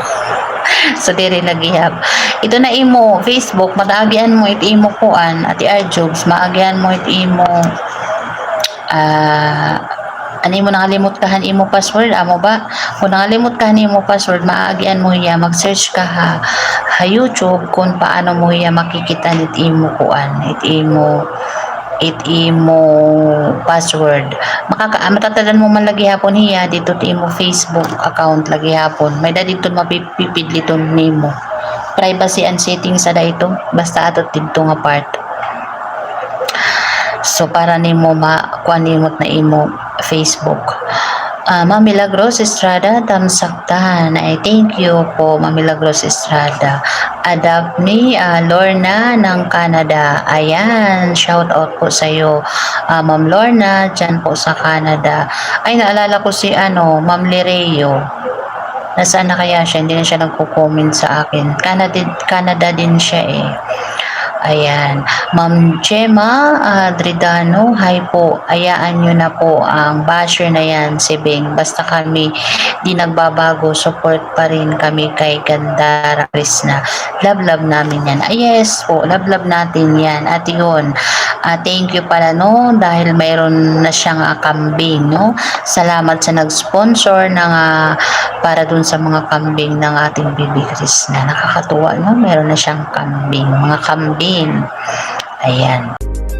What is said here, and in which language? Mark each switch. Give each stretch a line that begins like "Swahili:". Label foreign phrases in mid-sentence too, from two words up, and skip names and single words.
Waray: So diri naghihap. Ito na imo Facebook, mataagian mo it imo kuan Ate Arjobs, maagian mo it imo ani mo nangalimot kahan imo password amo ba? Kung nangalimot kahan imo password, maagian mo hiya mag-search ka ha YouTube kung paano mo hiya makikita nit imo kuan it imo password. Matatadan mo man lagi hapon hiya dito ti imo Facebook account lagi hapon. May dito mapipidliton nimo.
English: Privacy and settings
Waray: sa ito basta atot dito nga part. So para nimo makuan nimot na imo Facebook. Ma'am Milagros Estrada, tamsaktan.
Filipino: Ay
English: thank you
Filipino: po Ma'am Milagros Estrada. Adapt ni Lorna ng Canada. Ayan, shout out po sa iyo Ma'am Lorna dyan po sa Canada. Ay naalala ko si Ma'am Lireo. Nasaan na kaya siya? Hindi na siya nagko-comment sa akin. Canada din siya eh. Ayan. Ma'am Gemma Adridano, hi po. Ayaan nyo na po ang basher na yan, si Beng. Basta kami di nagbabago, support pa rin kami kay Gandara Krishna. Love namin yan. Yes po, love natin yan. At yun,
English: thank you
Filipino: pala no, dahil mayroon na siyang kambing, no. Salamat sa nag-sponsor ng para dun sa mga kambing ng ating Bibi Krishna. Nakakatuwa, no? Meron na siyang kambing, mga kambing. Ayan.